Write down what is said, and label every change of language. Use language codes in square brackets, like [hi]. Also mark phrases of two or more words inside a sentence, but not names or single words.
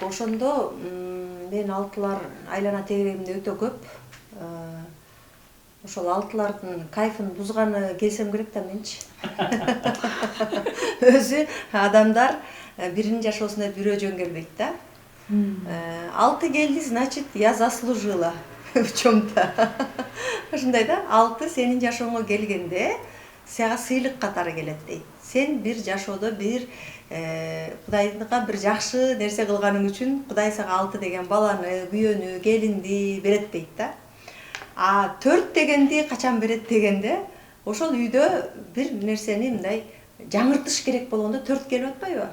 [ky] Ошондо мен алтылар айлана тегеремде өтө көп. Ошол алтылардын кайфын бузганы келсем керек да менчи. Өзү адамдар биринин жашоосунда бирөө жөн келбейт да. Алты келди, [ru] значит, я заслужила в чем-то. [ky] Ошондой да, алты сенин жашооңо келгенде сага сыйлык катары келет дейт. Сен бир жашоодо бир Кудайдыкка бир жакшы нерсе кылганың үчүн Кудай сага алты деген баланы, күйөнү, келинди берет дейт да. 4 дегенди качан берет дегенде, ошол үйдө бир нерсени мындай жаңыртыш керек болгондо 4 келип атпайбы?